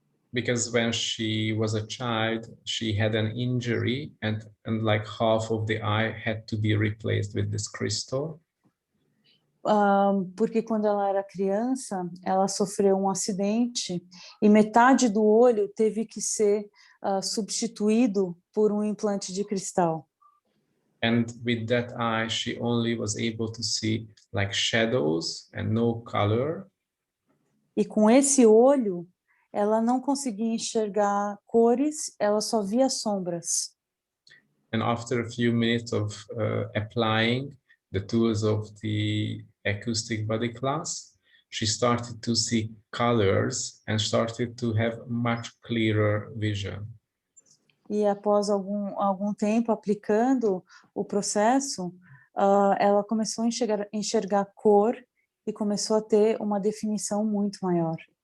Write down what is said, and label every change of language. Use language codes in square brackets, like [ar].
[en] Because when she was a child, she had an injury and like half of the eye had to be replaced with this crystal. [pt] Porque quando ela era criança, ela sofreu um acidente e metade do olho teve que ser substituído por um implante de cristal. [en] And with that eye, she only was able to see like shadows and no color. [pt] E com esse olho, ela não conseguia enxergar cores, ela só via sombras. [en] And after a few minutes of applying the tools of the acoustic body class, she started to see colors and started to have much clearer vision. [pt] E após algum tempo aplicando o processo, ela começou a enxergar cor e começou a ter uma definição muito maior.